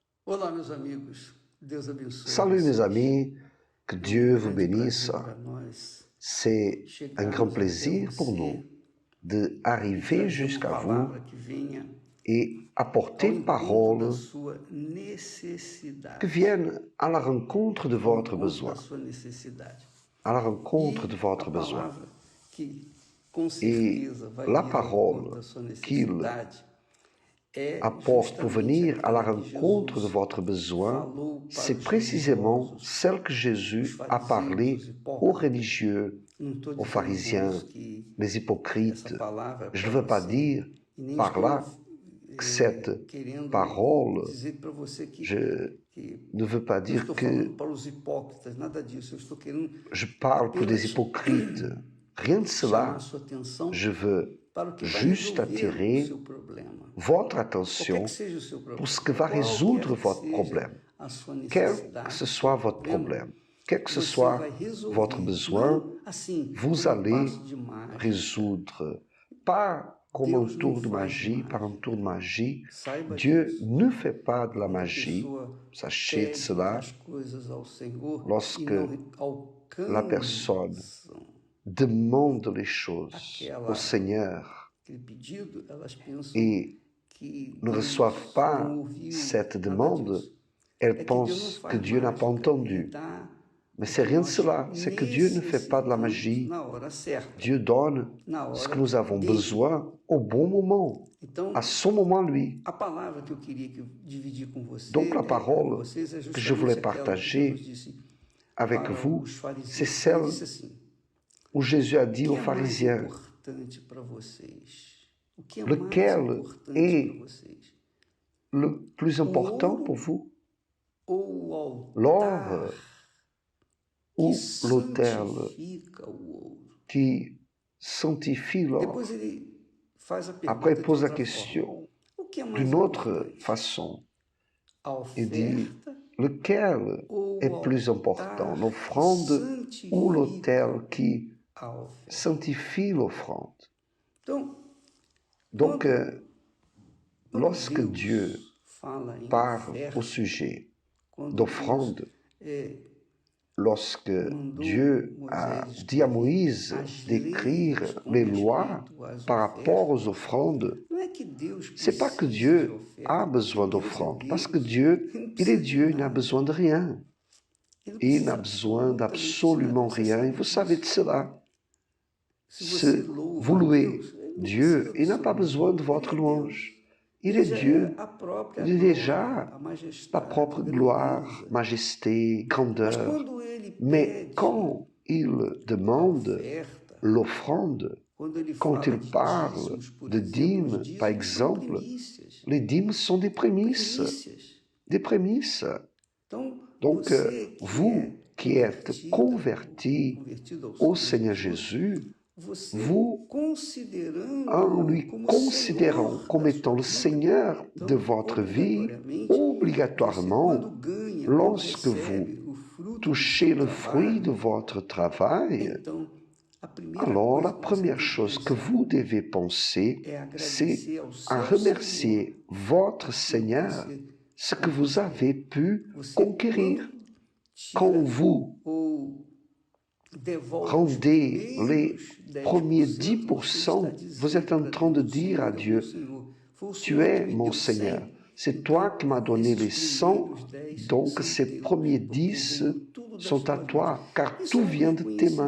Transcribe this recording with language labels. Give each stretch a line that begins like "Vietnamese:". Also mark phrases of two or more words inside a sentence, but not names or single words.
Portuguese: Olá, meus amigos. Deus abençoe
French: Salut mes
Portuguese: vocês.
French: amis, que Dieu vous
Portuguese: Grande
French: bénisse.
Portuguese: prazer para nós
French: C'est un grand
Portuguese: chegarmos até
French: plaisir pour
Portuguese: você
French: nous
Portuguese: e
French: d'arriver
Portuguese: trazer uma
French: jusqu'à vous
Portuguese: palavra que venha
French: et
Portuguese: ao
French: apporter
Portuguese: encontro da
French: paroles
Portuguese: sua
French: qui
Portuguese: necessidade.
French: viennent à la rencontre de
Portuguese: Ao
French: votre
Portuguese: encontro
French: besoin,
Portuguese: da sua necessidade.
French: à la rencontre
Portuguese: E
French: de
Portuguese: a
French: votre besoin.
Portuguese: palavra que com
French: Et
Portuguese: certeza vai
French: la
Portuguese: vir ao encontro
French: parole
Portuguese: da sua
French: qu'il
Portuguese: necessidade é
French: apporte pour
Portuguese: justamente
French: venir à la
Portuguese: aquela que
French: rencontre de
Portuguese: Jesus
French: votre besoin,
Portuguese: falou para
French: c'est
Portuguese: os
French: précisément
Portuguese: religiosos,
French: celle que
Portuguese: os
French: Jésus a
Portuguese: fariseus,
French: parlé
Portuguese: os
French: aux
Portuguese: hipócritas.
French: religieux,
Portuguese: Não estou
French: aux
Portuguese: dizendo com
French: pharisiens,
Portuguese: isso que
French: les
Portuguese: essa
French: hypocrites.
Portuguese: palavra é
French: Je
Portuguese: para
French: ne veux pas
Portuguese: você.
French: dire
Portuguese: E nem
French: par
Portuguese: estou
French: là que cette
Portuguese: querendo
French: parole,
Portuguese: dizer para você que
French: ne veux pas
Portuguese: eu
French: dire
Portuguese: estou
French: que
Portuguese: falando para os hipócritas, nada disso. Eu estou querendo
French: je parle pour des
Portuguese: apenas
French: hypocrites. Rien de
Portuguese: chamar a
French: cela.
Portuguese: sua atenção
French: Je veux
Portuguese: para o que vai
French: juste
Portuguese: resolver o
French: attirer
Portuguese: seu problema.
French: votre
Portuguese: Qualquer
French: attention
Portuguese: que seja o seu problema,
French: pour ce que va résoudre votre problème.
Portuguese: a sua
French: Quel
Portuguese: necessidade,
French: que ce soit votre problème, quel que ce soit
Portuguese: vai resolver,
French: votre besoin,
Portuguese: não assim,
French: vous
Portuguese: como
French: allez
Portuguese: passo de mágica.
French: résoudre. Pas comme un
Portuguese: Deus
French: tour
Portuguese: não
French: de
Portuguese: faz
French: magie, par un
Portuguese: mágica.
French: tour de magie.
Portuguese: Saiba
French: Dieu
Portuguese: disso.
French: ne fait pas de la
Portuguese: Quando a
French: magie.
Portuguese: pessoa
French: Sachez de
Portuguese: pede
French: cela.
Portuguese: as coisas ao Senhor
French: Lorsque
Portuguese: e não alcançam
French: la personne demande les choses au Seigneur
Portuguese: aquele pedido, elas pensam
French: et
Portuguese: que
French: ne
Portuguese: Deus
French: reçoivent pas
Portuguese: não ouviu
French: cette
Portuguese: nada
French: demande,
Portuguese: disso.
French: elles
Portuguese: É que Deus não
French: pensent
Portuguese: faz
French: que Dieu n'a pas
Portuguese: mágica,
French: entendu.
Portuguese: Ele dá
French: Mais
Portuguese: o
French: c'est
Portuguese: que
French: rien de
Portuguese: nós
French: cela, c'est que Dieu ne fait pas de la magie.
Portuguese: necessitamos na hora certa,
French: Dieu donne
Portuguese: na hora
French: ce que nous avons
Portuguese: dele.
French: besoin au bon moment,
Portuguese: Então,
French: à son moment lui.
Portuguese: a palavra que eu queria dividir com você,
French: Donc la parole
Portuguese: com vocês, é
French: que je voulais
Portuguese: justamente aquela que
French: partager
Portuguese: Jesus disse
French: avec
Portuguese: para
French: vous,
Portuguese: os fariseus.
French: c'est
Portuguese: Ele
French: celle
Portuguese: disse assim:
French: où Jésus a
Portuguese: o
French: dit
Portuguese: que
French: aux
Portuguese: é mais
French: pharisiens,
Portuguese: importante para vocês? O que é
French: lequel
Portuguese: mais importante
French: est
Portuguese: para vocês?
French: le plus important pour vous,
Portuguese: Ou o
French: l'or
Portuguese: altar
French: ou
Portuguese: que
French: l'autel
Portuguese: santifica o ouro?
French: qui sanctifie l'or?
Portuguese: Depois ele faz a pergunta
French: Après, il
Portuguese: de
French: pose la
Portuguese: outra
French: question
Portuguese: forma. O que é mais
French: d'une autre
Portuguese: importante?
French: façon.
Portuguese: A
French: Il dit,
Portuguese: oferta
French: lequel
Portuguese: ou
French: est
Portuguese: o
French: plus
Portuguese: altar
French: important,
Portuguese: que
French: l'offrande ou l'autel qui
Portuguese: a oferta?
French: sanctifie l'offrande?
Portuguese: Então,
French: Donc,
Portuguese: quando
French: lorsque
Portuguese: Deus
French: Dieu
Portuguese: fala em
French: parle
Portuguese: oferta,
French: au sujet
Portuguese: quando
French: d'offrande,
Portuguese: Deus,
French: lorsque
Portuguese: mandou
French: Dieu a
Portuguese: Moisés
French: dit à
Portuguese: escrever
French: Moïse
Portuguese: as
French: d'écrire
Portuguese: leis com
French: les lois
Portuguese: respeito às
French: par rapport aux
Portuguese: ofertas,
French: offrandes,
Portuguese: não é que Deus
French: c'est pas que
Portuguese: precise de
French: Dieu
Portuguese: oferta,
French: a besoin
Portuguese: porque Deus é
French: d'offrandes, parce que
Portuguese: Deus.
French: Dieu,
Portuguese: Ele não
French: il est
Portuguese: precisa de
French: Dieu, il n'a
Portuguese: nada.
French: besoin de rien.
Portuguese: Ele não
French: Il n'a
Portuguese: precisa
French: besoin
Portuguese: absolutamente
French: d'absolument
Portuguese: de nada. Você
French: rien, et
Portuguese: sabe
French: vous savez de
Portuguese: disso.
French: cela.
Portuguese: Se você
French: Si
Portuguese: louva
French: vous
Portuguese: a
French: louez
Portuguese: Deus, ele não
French: Dieu,
Portuguese: precisa do
French: il n'a
Portuguese: seu
French: pas besoin de
Portuguese: louvor.
French: votre
Portuguese: Ele é Deus.
French: louange. Il
Portuguese: Ele
French: est
Portuguese: já
French: Dieu,
Portuguese: é a própria
French: il est
Portuguese: glória,
French: déjà
Portuguese: a majestade,
French: la propre
Portuguese: a
French: gloire,
Portuguese: grandeza.
French: majesté,
Portuguese: Mas
French: grandeur.
Portuguese: quando ele
French: Mais
Portuguese: pede
French: quand il
Portuguese: a
French: demande
Portuguese: oferta,
French: l'offrande,
Portuguese: quando ele
French: quand
Portuguese: fala
French: il
Portuguese: de
French: parle
Portuguese: dízimos, por
French: de
Portuguese: exemplo, os
French: dîmes, par
Portuguese: dízimos são
French: exemple,
Portuguese: primícias.
French: les dîmes sont des prémices.
Portuguese: Primícias.
French: Des prémices.
Portuguese: Então,
French: Donc,
Portuguese: você que
French: vous qui êtes convertis
Portuguese: convertido
French: au
Portuguese: ao
French: Seigneur
Portuguese: Jesus,
French: Jésus,
Portuguese: você
French: vous,
Portuguese: considerando
French: en lui
Portuguese: como
French: considérant
Portuguese: Senhor
French: comme
Portuguese: da
French: étant
Portuguese: sua
French: le
Portuguese: vida,
French: Seigneur
Portuguese: então,
French: de votre vie,
Portuguese: obrigatoriamente,
French: obligatoirement,
Portuguese: você, quando ganha,
French: lorsque
Portuguese: quando
French: vous
Portuguese: recebe o fruto
French: touchez
Portuguese: do
French: le
Portuguese: seu
French: fruit de
Portuguese: trabalho,
French: votre travail,
Portuguese: então, a primeira
French: alors la
Portuguese: coisa que você
French: première
Portuguese: tem que
French: chose que
Portuguese: pensar
French: vous devez penser,
Portuguese: é
French: c'est
Portuguese: agradecer ao
French: à
Portuguese: seu
French: remercier votre Seigneur ce que vous avez pu conquérir. Quand vous
Portuguese: ou devolve
French: rendez
Portuguese: os
French: les premiers
Portuguese: 10%,
French: 10%, vous êtes en train de dire à Dieu, tu es mon Seigneur, c'est toi qui m'as donné les 100, donc ces premiers 10 sont à toi, car tout vient de tes mains.